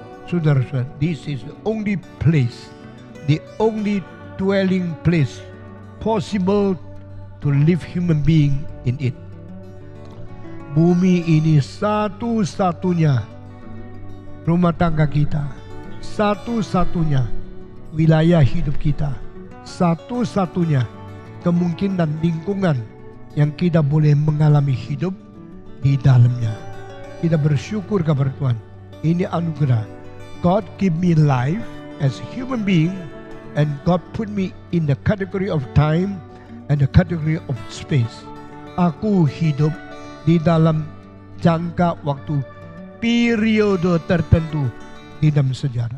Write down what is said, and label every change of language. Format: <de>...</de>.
<id>Saudara-saudara,</id> <en>this is the only place, the only dwelling place possible to live human being in it.</en> <id>Bumi ini satu-satunya rumah tangga kita, satu-satunya wilayah hidup kita, satu-satunya kemungkinan lingkungan yang kita boleh mengalami hidup di dalamnya. Kita bersyukur kepada Tuhan. Ini anugerah.</id> <en>God give me life as a human being, and God put me in the category of time and the category of space.</en> <id>Aku hidup di dalam jangka waktu periode tertentu di dalam sejarah.</id>